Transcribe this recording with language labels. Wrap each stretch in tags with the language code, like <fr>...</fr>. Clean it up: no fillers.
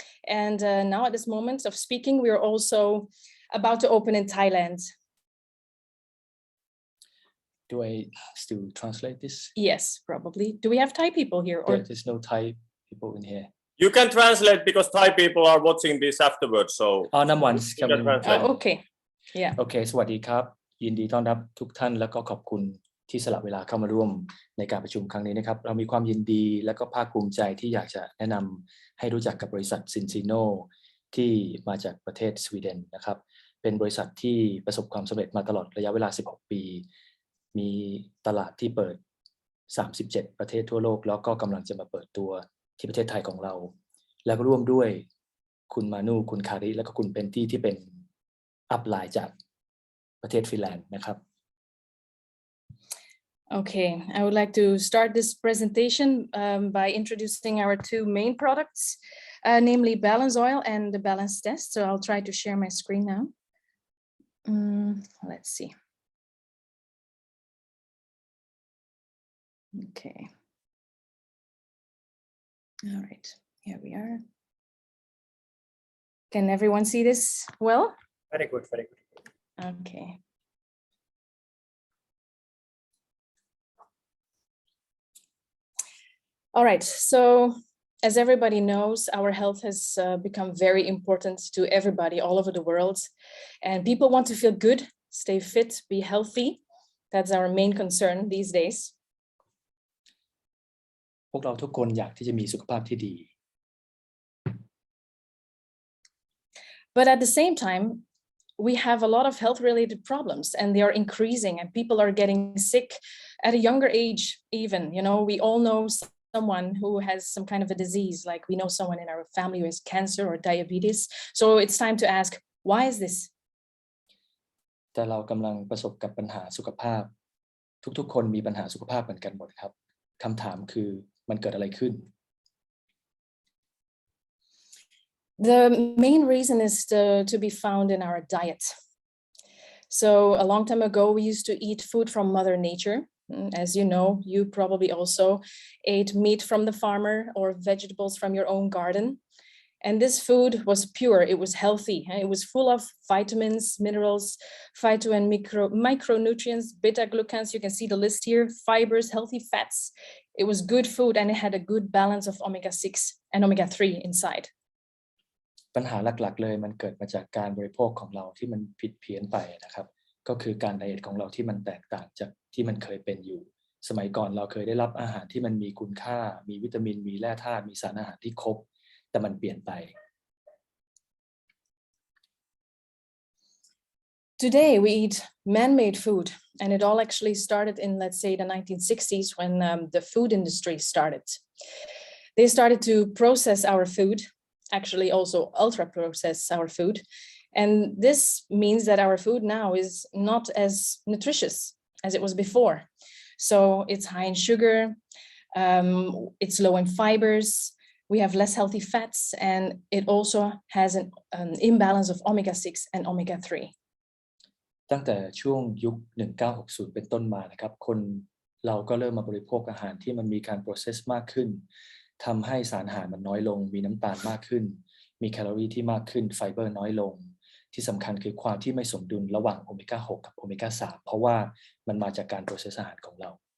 <en>And now at this moment of speaking, we are also about to open in Thailand. Do I still translate this? Yes, probably. Do we have Thai people here? Or There's no Thai people in here. You can translate because Thai people are watching this afterwards. So number one. Okay. Yeah.</en> <th>Okay, สวัสดีครับ ยินดีต้อนรับทุกท่านแล้วก็ขอบคุณที่สละเวลาเข้ามาร่วมในการประชุมครั้งนี้นะครับเรามีความยินดีและก็ภาคภูมิใจที่อยากจะแนะนำให้รู้จักกับบริษัท Zinzino ที่มาจากประเทศสวีเดนนะครับเป็นบริษัทที่ประสบความสำเร็จมาตลอดระยะเวลา16 ปี มีตลาดที่เปิด37ประเทศทั่วโลกแล้วก็กำลังจะมาเปิดตัวที่ประเทศไทยของเราแล้วก็ร่วมด้วยคุณมานูคุณคาริและก็คุณเพนตี้ที่เป็นอัพไลน์จากประเทศฟินแลนด์นะครับ</th> <en>Okay, I would like to start this presentation by introducing our two main products, namely Balance Oil and the Balance Test. So I'll try to share my screen now. Let's see. Okay. All right, here we are. Can everyone see this well? Very good, very good. Okay. All right, so as everybody knows, our health has become very important to everybody all over the world. And people want to feel good, stay fit, be healthy. That's our main concern these days.</en> <th>พวกเราทุกคนอยากที่จะมีสุขภาพที่ดี</th> <en>But at the same time, we have a lot of health-related problems and they are increasing and people are getting sick at a younger age even. You know, we all know someone who has some kind of a disease, like we know someone in our family who has cancer or diabetes. So it's time to ask, why is this?</en> <th>แต่เรากำลังประสบกับปัญหาสุขภาพทุกๆคนมีปัญหาสุขภาพเหมือนกันหมดครับคำถามคือมันเกิดอะไรขึ้น</th> <en>The main reason is to be found in our diet. So a long time ago, we used to eat food from Mother Nature. As you know, you probably also ate meat from the farmer or vegetables from your own garden. And this food was pure, it was healthy, and it was full of vitamins, minerals, phyto and micronutrients, beta-glucans, you can see the list here, fibers, healthy fats. It was good food and it had a good balance of omega-6 and omega-3 inside.</en> <th>ปัญหาหลักๆเลยมันเกิดมาจากการบริโภคของเราที่มันผิดเพี้ยนไปนะครับก็คือการไดเอทของเราที่มันแตกต่างจากที่มันเคยเป็นอยู่สมัยก่อนเราเคยได้รับอาหารที่มันมีคุณค่ามีวิตามินมีแร่ธาตุมีสารอาหารที่ครบแต่มันเปลี่ยนไป</th> <en>Today we eat man-made food and it all actually started in, let's say, the 1960s when the food industry started. They started to process our food, actually also ultra process our food. And this means that our food now is not as nutritious as it was before. So it's high in sugar, it's low in fibers, we have less healthy fats, and it also has an imbalance of omega-6 and omega-3.</en> <th>ตั้งแต่ช่วงยุค 1960 เป็นต้นมานะครับคนเราก็เริ่มมาบริโภคอาหารที่มันมีการ process มากขึ้นทำให้สารอาหารมันน้อยลงมีน้ำตาลมากขึ้นมีแคลอรี่ที่มากขึ้นไฟเบอร์น้อยลงที่สำคัญคือความที่ไม่สมดุลระหว่างโอเมก้า 6 กับโอเมก้า 3 เพราะว่ามันมาจากการ process อาหารของเรา</th>